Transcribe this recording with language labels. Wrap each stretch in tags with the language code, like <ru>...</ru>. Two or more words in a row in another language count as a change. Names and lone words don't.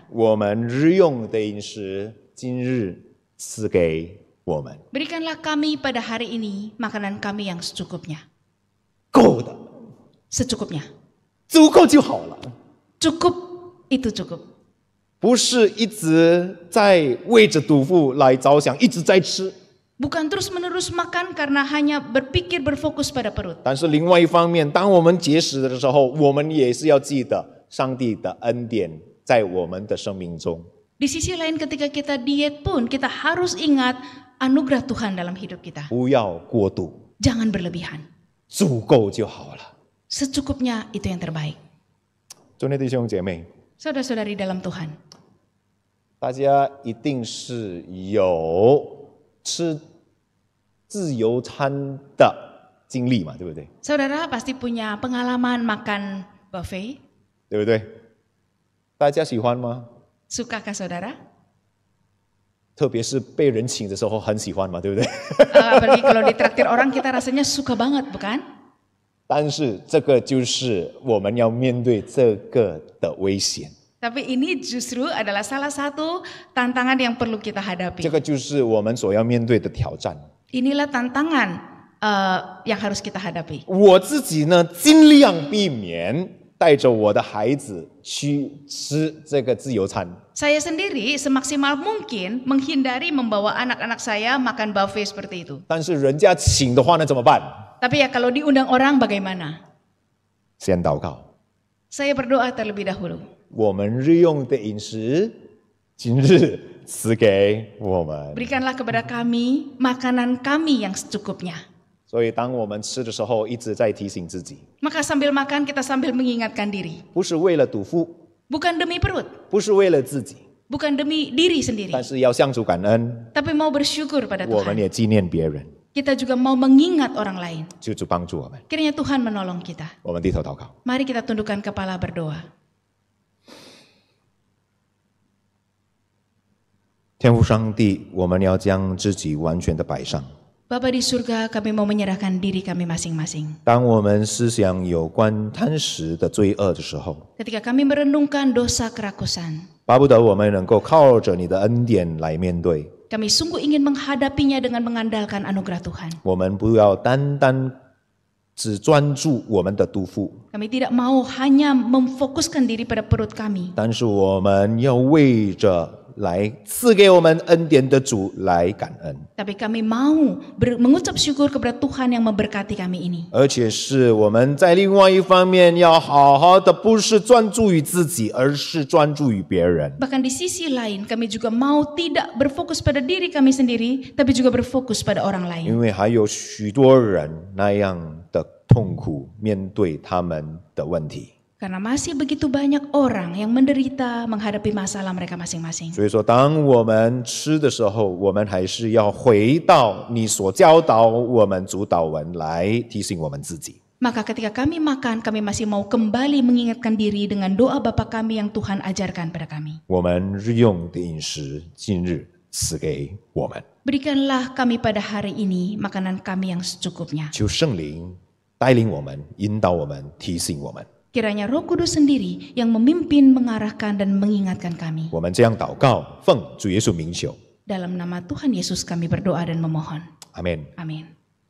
<zh>我们日用的饮食今日赐给我们，</zh> <id>Berikanlah kami pada hari ini makanan kami yang secukupnya.</id> <zh>够的，</zh> <id>Secukupnya.</id> <zh>足够就好了，</zh> <id>Cukup itu cukup.</id> <zh>不是一直在为着肚腹来着想，一直在吃。</zh> <id>Bukan terus-menerus makan karena hanya berpikir berfokus pada perut.</id> <zh>但是另外一方面，当我们节食的时候，我们也是要记得上帝的恩典在我们的生命中。</zh> <id>Di sisi lain ketika kita diet pun kita harus ingat anugerah Tuhan dalam hidup kita.</id> <zh>不要过度，</zh> <id>Jangan berlebihan.</id> <zh>足够就好了。</zh> <id>Secukupnya itu yang terbaik.</id> <zh>尊敬的弟兄姐妹，</zh> <id>Saudara-saudari dalam Tuhan,</id> <zh>大家一定是有吃自由餐的经历嘛，对不对？</zh> <id>saudara pasti punya pengalaman makan buffet.</id> <zh>对不对？大家喜欢吗？</zh> <id>Sukakah saudara?</id> <zh>特别是被人请的时候很喜欢嘛，对不对？</zh> <id>Apalagi kalau ditraktir orang kita rasanya suka banget, bukan?</id> <zh>但是这个就是我们要面对这个的危险，</zh> <id>Tapi ini justru adalah salah satu tantangan yang perlu kita hadapi.</id> <zh>这个就是我们所要面对的挑战。</zh> <id>Inilah tantangan yang harus kita hadapi.</id> <zh>我自己呢，尽量避免带着我的孩子去吃这个自由餐。</zh> <id>Saya sendiri semaksimal mungkin menghindari membawa anak-anak saya makan buffet seperti itu.</id> <zh>但是人家请的话呢，怎么办？</zh> <id>Tapi ya kalau diundang orang bagaimana?</id> <zh>先祷告，</zh> <id>Saya berdoa terlebih dahulu.</id> <zh>我们日用的饮食，今日赐给我们。</zh> <id>Berikanlah kepada kami makanan kami yang secukupnya.</id> <zh>所以当我们吃的时候，一直在提醒自己，</zh> <id>Maka sambil makan kita sambil mengingatkan diri.</id> <zh>不是为了肚腹，</zh> <id>Bukan demi perut,</id> <zh>不是为了自己，</zh> <id>bukan demi diri sendiri.</id> <zh>但是要向主感恩，</zh> <id>Tapi mau bersyukur pada</id> <zh>我们</zh> <id>Tuhan.</id> <zh>也纪念别人，</zh> <id>Kita juga mau mengingat orang lain.</id> <zh>求主帮助我们。</zh> <id>Kiranya Tuhan menolong kita.</id> <zh>我们低头祷告。</zh> <id>Mari kita tundukkan kepala berdoa.</id> <zh>天父上帝，我们要将自己完全的摆上。</zh> <id>Bapa di surga, kami mau menyerahkan diri kami masing-masing.</id> <zh>当我们思想有关贪食的罪恶的时候，</zh> <id>Ketika kami merenungkan dosa kerakusan,</id> <zh>巴不得我们能够靠着你的恩典来面对。</zh> <id>kami sungguh ingin menghadapinya dengan mengandalkan anugerah Tuhan.</id> <zh>我们不要单单只专注我们的肚腹，</zh> <id>Kami tidak mau hanya memfokuskan diri pada perut kami,</id> <zh>但是我们要为着来赐给我们恩典的主来感恩，</zh> <id>tapi kami mau mengucap syukur kepada Tuhan yang memberkati kami ini.</id> <zh>而且是我们在另外一方面要好好的，不是专注于自己，而是专注于别人。</zh> <id>Bahkan di sisi lain, kami juga mau tidak berfokus pada diri kami sendiri, tapi juga berfokus pada orang lain.</id> <zh>因为还有许多人那样的痛苦面对他们的问题，</zh> <id>Karena masih begitu banyak orang yang menderita menghadapi masalah mereka masing-masing.</id> <zh>所以说当我们吃的时候，我们还是要回到你所教导我们主导文来提醒我们自己。</zh> <id>Maka ketika kami makan, kami masih mau kembali mengingatkan diri dengan doa Bapa kami yang Tuhan ajarkan pada kami.</id> <zh>我们日用的饮食今日赐给我们，</zh> <id>Berikanlah kami pada hari ini makanan kami yang secukupnya.</id> <zh>求圣灵带领我们、引导我们、提醒我们。</zh> <id>Kiranya Roh Kudus sendiri yang memimpin, mengarahkan, dan mengingatkan kami.</id> <zh>我们这样祷告，奉主耶稣名求，</zh> <id>Dalam nama Tuhan Yesus kami berdoa dan memohon.</id> <zh>阿门。</zh> <id>Amin.</id>